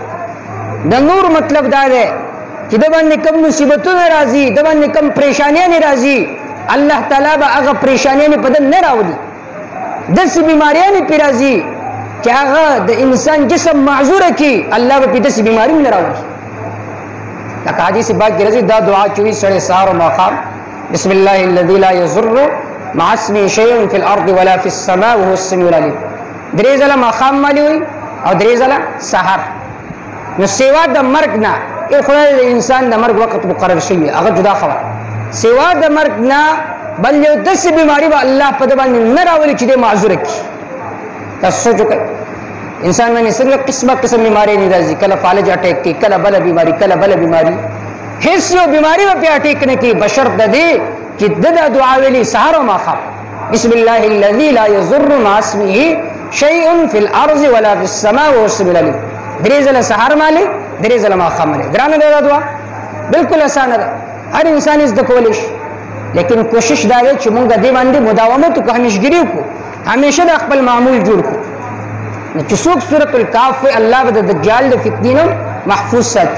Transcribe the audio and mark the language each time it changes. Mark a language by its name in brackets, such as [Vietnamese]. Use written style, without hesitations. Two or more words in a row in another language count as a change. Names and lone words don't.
[Pashto] د نور مطلب دا دی چې د باندې کم مصیبتونه راځي، د باندې کم پریشانیاں راځي، الله تعالی به هغه پریشانیاں په دن نه راوړي. داسې بیماریاں پې راځي چې هغه د انسان جسم معذوره کی، الله به پې داسې بیماری نه راوړي. لکه حدیث پاک کې راځي دا دعا چې وي سړی سهار او ماښام [Arabic] بسم الله الذي لا يضر مع اسمه شيء في الارض ولا في السماء وهو السميع العليم. [Pashto] درې ځله ماښام باندې وي او درې ځله سهار. نو سیوا د مرګ نه خدای د انسان د مرګ وخت مقرر شوی، هغه جدا خبره. سیوا د مرګ نه بل یو داسې بیماری به الله په دې باندې نه راولي چې دې معذوره کړي. تاسو سوچ وکړئ انسان باندې څنګه قسمه قسم بیماری نه راځي، کله فالج اٹیک کی، کله بل بیماری، کله بل بیماری. هیڅ یو بیماری په اٹیک نه کی بشرط د دې چې د دعا ویلي سحر او ماښام [Arabic] بسم الله الذي لا يضر مع اسمه شيء في الارض ولا في السماء وهو السميع العليم. [Pashto] درې ځله سحر مالي، درې ځله ماښام مالي. ګرانه ده دعا، بالکل اسانه ده، هر انسان یې زده کولی شي. لیکن کوشش دا دی چې موږ دې باندې مداومت وکړو، همیشګري وکړو، همیشه د خپل معمول جوړ کړو. چې څوک سورة الکاف وایي الله به د دجال د فتنې نه محفوظ ساتي.